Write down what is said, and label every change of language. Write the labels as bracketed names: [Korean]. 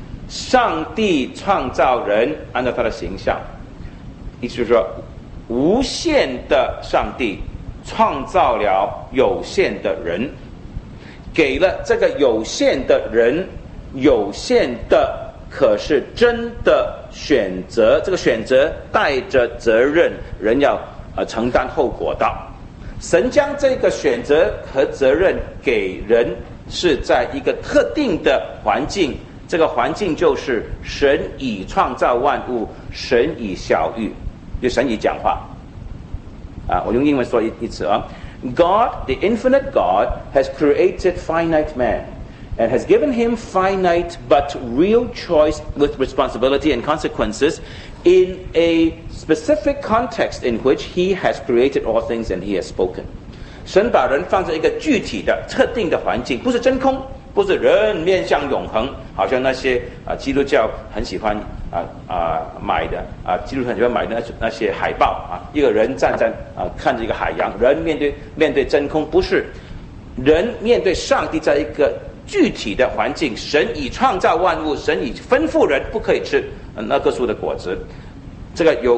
[Chinese] 上帝创造人按照他的形象，意思是说无限的上帝创造了有限的人，给了这个有限的人有限的可是真的选择，这个选择带着责任，人要承担后果的。神将这个选择和责任给人是在一个特定的环境，这个环境就是神已创造万物，神已晓谕，就神已讲话啊。我用英文说一次啊， [English] God, the infinite God, has created finite man and has given him finite but real choice with responsibility and consequences in a specific context in which he has created all things and he has spoken. [Chinese] 神把人放在一个具体的特定的环境，不是真空，不是人面向永恒，好像那些基督教很喜欢买的基督教很喜欢买的那些海报一个人站在看着一个海洋，人面对真空，不是人面对上帝，在一个具体的环境，神已创造万物，神已吩咐人不可以吃那棵树的果子，这个